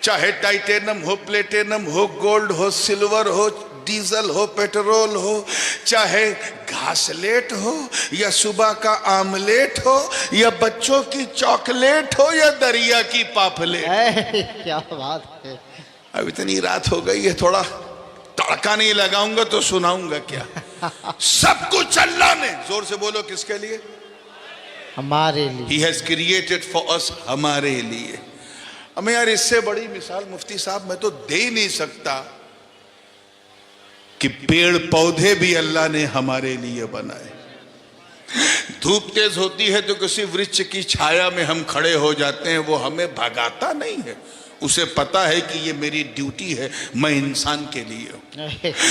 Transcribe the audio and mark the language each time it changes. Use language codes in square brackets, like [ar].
[hi] चाहे टाइटेनियम हो, प्लेटिनम हो, गोल्ड हो, सिल्वर हो, डीजल हो, पेट्रोल हो, चाहे घासलेट हो या सुबह का आमलेट हो या बच्चों की चॉकलेट हो या दरिया की पापलेट। क्या बात है। अब इतनी रात हो गई है, थोड़ा तड़का नहीं लगाऊंगा तो सुनाऊंगा क्या। सब कुछ अल्लाह ने, जोर से बोलो, किसके लिए, हमारे लिए। [en] He has created for us, [hi] हमारे लिए। हमें यार इससे बड़ी मिसाल मुफ्ती साहब मैं तो दे ही नहीं सकता कि पेड़ पौधे भी अल्लाह ने हमारे लिए बनाए। धूप तेज होती है तो किसी वृक्ष की छाया में हम खड़े हो जाते हैं, वो हमें भगाता नहीं है, उसे पता है कि ये मेरी ड्यूटी है, मैं इंसान के लिए हूं।